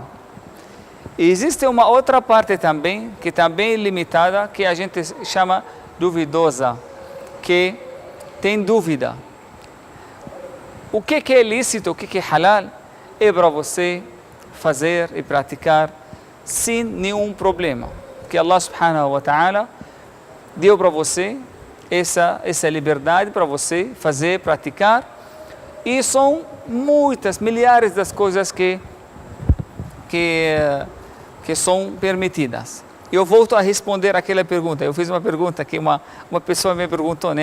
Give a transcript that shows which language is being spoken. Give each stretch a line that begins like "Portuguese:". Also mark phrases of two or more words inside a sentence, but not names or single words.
Portuguese: Existe uma outra parte também, que também é limitada, que a gente chama duvidosa, que tem dúvida. O que é lícito, o que é halal, é para você fazer e praticar sem nenhum problema. Que
Arabic: الله سبحانه وتعالى
Portuguese: deu para você essa liberdade para você fazer, praticar. E são muitas, milhares das coisas que são permitidas. Eu volto a responder aquela pergunta. Eu fiz uma pergunta que uma pessoa me perguntou, né?